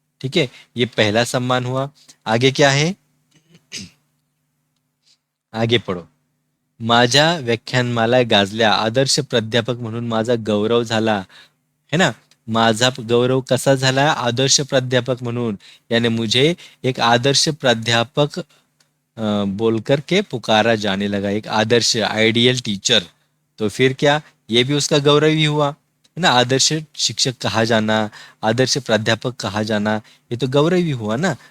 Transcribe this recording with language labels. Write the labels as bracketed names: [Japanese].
[Hindi] ठीक है, ये पहला सम्मान हुआ. आगे क्या है, आगे पढ़ो. [Marathi] माझ्या व्याख्यानमाला गाजल्या. आदर्श प्राध्यापक म्हणून माझा गौरव झाला, [Hindi] है ना. [Marathi] माझा गौरव कसा झाला, आदर्श प्राध्यापक म्हणून. [Hindi] यानी मुझे एक आदर्श प्राध्यापक बोलकर के पुकारा जाने लगा. एक आदर्श आइडियल टीचर. तो फिर क्या, ये भी उसका गौरव ही हुआ, है ना. आदर्श शिक्षक कहा जाना, आदर्श प्राध्यापक कहा जाना, ये तो गौरव ही हुआ ना.